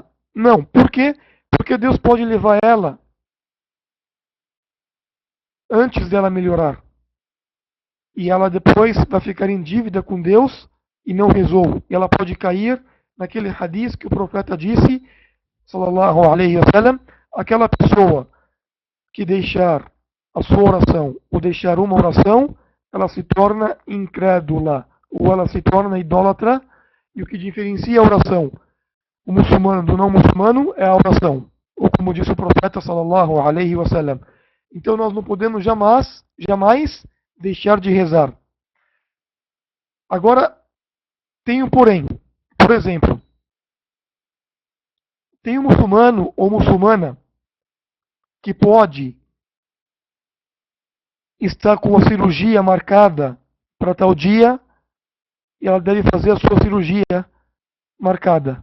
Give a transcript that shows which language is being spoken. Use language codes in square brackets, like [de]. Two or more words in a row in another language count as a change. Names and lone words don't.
[pt] Não, por quê? Porque Deus pode levar ela antes dela melhorar. E ela depois vai ficar em dívida com Deus e não rezou. E ela pode cair naquele hadith que o profeta disse, [ar] صلى الله عليه وسلم, [pt] aquela pessoa que deixar a sua oração ou deixar uma oração, ela se torna incrédula ou ela se torna idólatra. E o que diferencia a oração, o muçulmano do não muçulmano, é a oração. Ou como disse o profeta [ar] صلى الله عليه وسلم. [pt] Então nós não podemos jamais deixar de rezar. Agora, tem um porém. Por exemplo, tem um muçulmano ou muçulmana que pode estar com a cirurgia marcada para tal dia e ela deve fazer a sua cirurgia marcada.